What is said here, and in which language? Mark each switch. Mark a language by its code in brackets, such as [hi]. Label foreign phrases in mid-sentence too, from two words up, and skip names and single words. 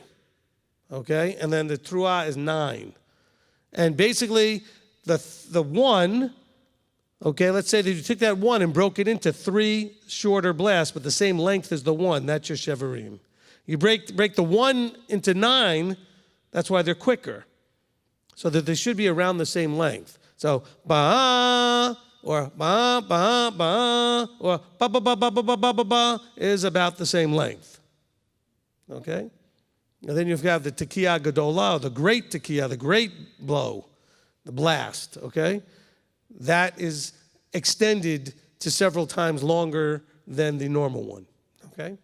[en] Okay, and then the Truah is 9. And basically, the 1, okay, let's say that you took that 1 and broke it into 3 shorter blasts, but the same length as the 1, that's your Shevarim. You break the 1 into 9, that's why they're quicker. So that they should be around the same length. So, ba or ba ba ba or ba ba ba ba ba ba ba ba ba is about the same length. Okay? And then you've got the [he] Tekiah Gedolah, [en] the great Tekiah, the great blow, the blast, okay? That is extended to several times longer than the normal one, okay?